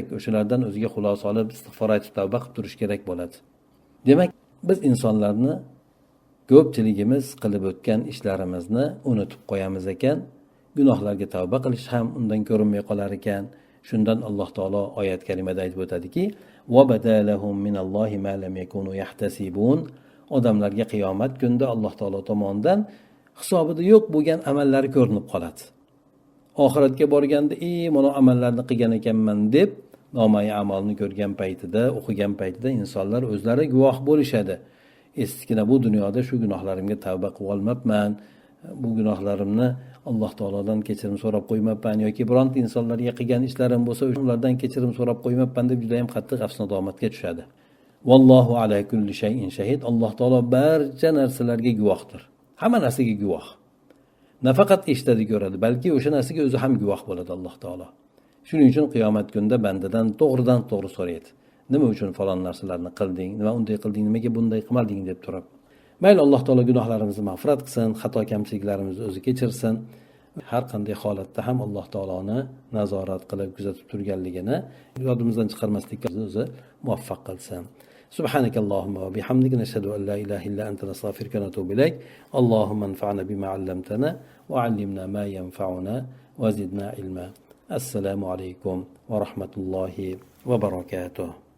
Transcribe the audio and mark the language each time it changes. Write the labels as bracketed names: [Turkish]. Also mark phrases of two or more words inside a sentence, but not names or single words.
[Uzbek] O'shalardan o'ziga xulosa olib, istig'for aytib tavba qilib turish kerak bo'ladi. Demak, biz insonlarni ko'pchiligimiz qilib o'tgan ishlarimizni unutib qo'yamiz ekan, gunohlarga tavba qilish ham undan ko'rinmay qolar ekan. shundan alloh taolo oyat kalimada aytib o'tadiki [Arabic] وَبَدَالَهُمْ مِنَ اللَّهِ مَا لَمْ يَكُونُوا يَحْتَسِبُونَ. [Uzbek] Odamlarga qiyomat kunida alloh taolo tomonidan hisobida yo'q bo'lgan amallari ko'rinib qoladi. Oxiratga borganda mana amallarni qilgan ekanman deb nomai amalni ko'rgan paytida, o'qigan paytida insonlar o'zlari guvoh bo'lishadi. Eskina bu dunyoda shu gunohlarimga tavba qilib olmabman, bu gunohlarimni alloh taolodan kechirim so'rab qo'ymabman yoki bironta insonlarga qilgan ishlarim bo'lsa ulardan kechirim so'rab qo'ymabman deb juda ham qattiq afsus-nadomatga tushadi. [Arabic] والله على كل شيء شهيد. [Uzbek] Alloh taolo barcha narsalarga guvohdir. Hamma narsaga guvoh. Nafaqat eshitadi, ko'radi, balki o'sha narsaga o'zi ham guvoh bo'ladi alloh taolo. Shuning uchun qiyomat kunida bandadan to'g'ridan to'g'ri so'raydi. Nima uchun falon narsalarni qilding? Nima unday qilding? Nimaga bunday qilmading deb turib. Mayli alloh taolo gunohlarimizni mag'firat qilsin, xato kamchiliklarimizni o'zi kechirsin. Har qanday holatda ham alloh taoloni nazorat qilib kuzatib turganligini yodimizdan chiqarmaslikka o'zi muvaffaq qilsin. [Arabic] سبحانك اللهم وبحمدك نشهد أن لا إله إلا أنت نستغفرك ونتوب إليك. اللهم انفعنا بما علمتنا وعلمنا ما ينفعنا وزدنا علما. السلام عليكم ورحمة الله وبركاته.